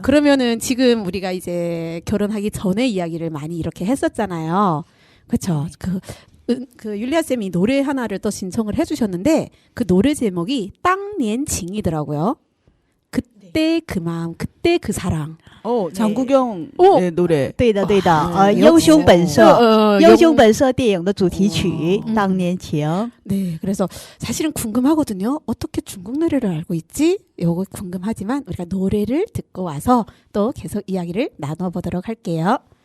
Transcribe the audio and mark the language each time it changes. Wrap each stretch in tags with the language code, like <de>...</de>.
<ko>그러면은 지금 우리가 이제 결혼하기 전에 이야기를 많이 이렇게 했었잖아요. 그렇죠. 그 율리아 쌤이 노래 하나를 또 신청을 해주셨는데 그 노래 제목이 땅年情이더라고요. 그때 그 마음, 그때 그 사랑. 장국영 오! 의 노래.</ko> <zh>对的，对的，啊英雄本色，英雄</zh> <ko>영-</ko> <zh>本色电影的主题曲《当年情》。</zh> <ko>네, 그래서 사실은 궁금하거든요. 어떻게 중국 노래를 알고 있지? 요거 궁금하지만 우리가 노래를 듣고 와서 또 계속 이야기를 나눠보도록 할게요.</ko>